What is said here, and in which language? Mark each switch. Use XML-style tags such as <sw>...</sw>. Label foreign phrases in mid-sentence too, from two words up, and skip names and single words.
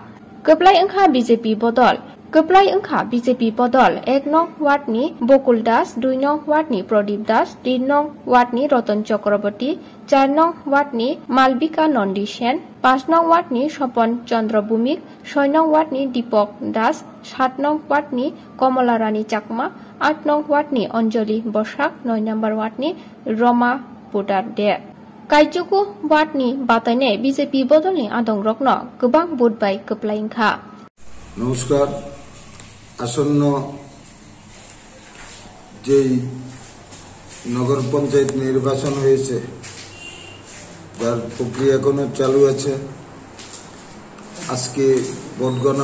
<trp>Keplai engkha BJP bodol. Keplai engkha BJP bodol 1 nong ward ni Bokul Das, 2 nong ward ni Pradip Das, 3 nong ward ni Ratan Chakraborty, 4 nong ward ni Malvika Nandi Sen, 5 nong ward ni Sopon Chandra Bhumik, 6 nong ward ni Deepak Das, 7 nong ward ni Komala Rani Chakma, 8 nong ward ni Anjali Bosak, 9 number ward ni Roma Pudar De. Kaichuku ward ni Bataine BJP bodol ni Adong Rokno Gobang vote by Keplai engkha.</trp> <bn>নমস্কার আসন্ন যে নগর পঞ্চায়েত নির্বাচন হয়েছে যার প্রক্রিয়া এখনো চালু আছে আজকে ভোট গণনা</bn>